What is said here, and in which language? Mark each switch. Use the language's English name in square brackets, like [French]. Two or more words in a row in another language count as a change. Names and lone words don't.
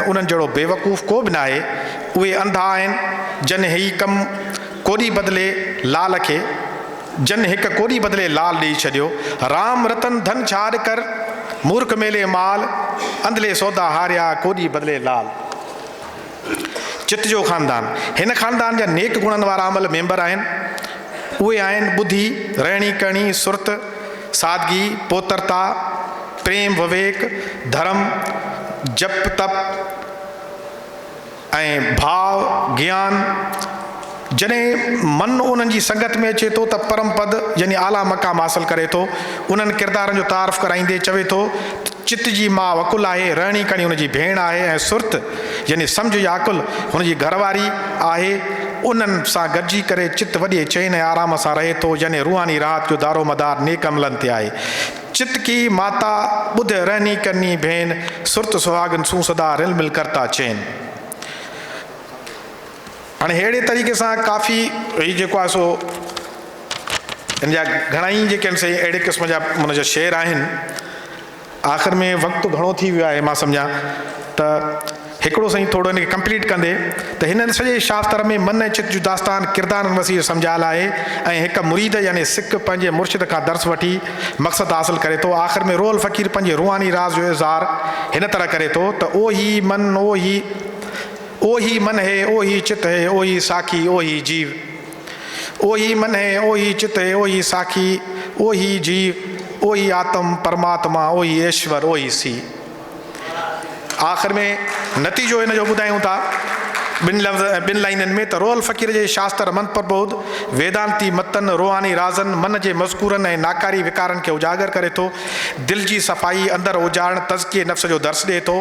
[Sindhi] उन्हनि जहिड़ो बेवकूफ़ को बि न आहे। उहे अंधा आहिनि जन ही कमु कोॾी बदिले लाल खे, जन हिकु कोॾी बदिले लाल ॾेई छॾियो। [Hindi] राम रतन धन छाड़ कर मूर्ख मेले माल, अंधले सौदा हारिया कोॾी बदिले लाल। [Sindhi] चित जो ख़ानदान, हिन ख़ानदान जा नेक गुणनि वारा अमल मेंबर आहिनि। उहे आहिनि ॿुधी, रहणी करणी, सुरत, सादगी, पोतरता, प्रेम, विवेक, धर्म, जप तप ऐं भाव, ज्ञान। जॾहिं मन उन्हनि जी संगत में अचे थो त परम पद यानी आला मक़ाम हासिल करे थो। उन्हनि किरदारनि जो तारीफ़ कराईंदे चवे थो चित जी मां वकुल आहे, रहणी करणी हुनजी भेण आहे ऐं सुरत यानी सम्झ या अकुल हुनजी घरवारी आहे। उन्हनि सां गॾिजी करे चित वॾे चैन ऐं आराम सां रहे थो, यानी रूहानी राहत जो दारो मदार नेक अमलनि ते आहे। [Hindi] चित की माता ॿुध रहनी करनी भेन, सुरत सुहागन सू सदा रिल मिल करता चैन। [Sindhi] हाणे अहिड़े तरीक़े सां काफ़ी हीउ जेको आहे सो हिन जा घणेई जेके आहिनि से अहिड़े क़िस्म जा हुन जा शेर आहिनि। आख़िर में वक़्तु घणो थी वियो आहे, मां सम्झां त हिकिड़ो सही थोरो हिनखे कंप्लीट कंदे त हिननि सॼे शास्त्र में मन ऐं चित जो दास्तान किरदारनि वसीअ सम्झायल आहे ऐं हिकु मुरीद यानी सिख पंहिंजे मुर्शिद खां दर्स वठी मक़सदु हासिल करे थो। आख़िर में रोहल फ़क़ीर पंहिंजे रूहानी राज़ जो इज़हार हिन तरह करे थो त [Hindi] ओ ही मन है, ओ ही चित है, ओ ही साखी, ओ ही जीव। ओ ही मन है, ओ ही चित है, ओ ही साखी, ओ ही जीव, ओ ही आत्म परमात्मा, ओ ही ईश्वर, ओ ही सी। [Sindhi] आख़िर में नतीजो हिन जो ॿुधायूं था ॿिनि लाइननि में त रोहल फ़क़ीर जे शास्त्र मन प्रबोध वेदांती मतन रूहानी राज़न मन जे मज़कूरनि ऐं नाकारी विकारनि खे उजागर करे थो। दिलि जी सफ़ाई अंदरि उजाड़ण तज़किये नफ़्स जो दर्स ॾिए थो।